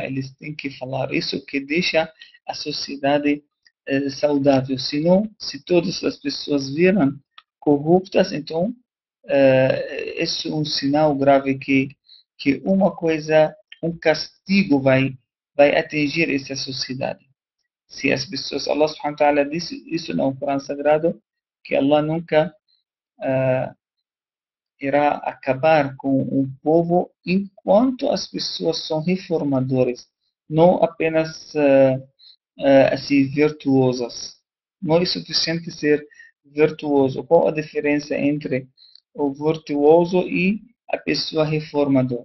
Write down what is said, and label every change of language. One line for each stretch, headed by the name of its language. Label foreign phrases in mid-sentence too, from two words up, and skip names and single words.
Portuguese: Eles têm que falar isso que deixa a sociedade saudável. Senão, se todas as pessoas viram corruptas, então isso é um sinal grave que uma coisa, um castigo vai atingir essa sociedade. Se as pessoas,
Arabic: الله سبحانه وتعالى
Portuguese: disse isso no Corão Sagrado, que Allah nunca irá acabar com um povo enquanto as pessoas são reformadoras, não apenas assim virtuosas. Não é suficiente ser virtuoso. Qual a diferença entre o virtuoso e a pessoa reformadora?